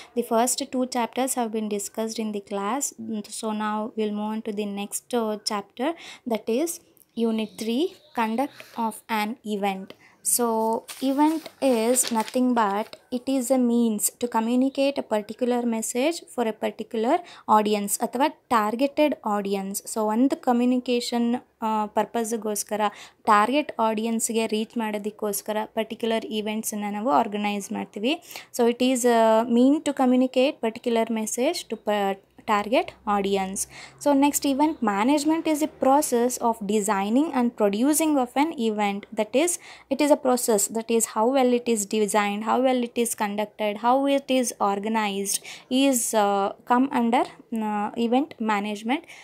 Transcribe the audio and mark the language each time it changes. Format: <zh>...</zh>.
<en>The first two chapters have been discussed in the class. So now we'll move on to the next chapter, that is Unit 3, Conduct of an Event. So event is nothing but it is a means to communicate a particular message for a particular audience ಅಥವಾ targeted audience.</en> <kn>So ಒಂದು communication ಪರ್ಪಸ್ಗೋಸ್ಕರ target ಆಡಿಯನ್ಸ್ಗೆ reach ಮಾಡೋದಕ್ಕೋಸ್ಕರ particular ಈವೆಂಟ್ಸನ್ನು ನಾವು organise ಮಾಡ್ತೀವಿ.</kn> <en>So it is mean to communicate particular message to target audience. So next, event management is a process of designing and producing of an event. That is, it is a process, that is how well it is designed, how well it is conducted, how it is organized is come under event management.</en>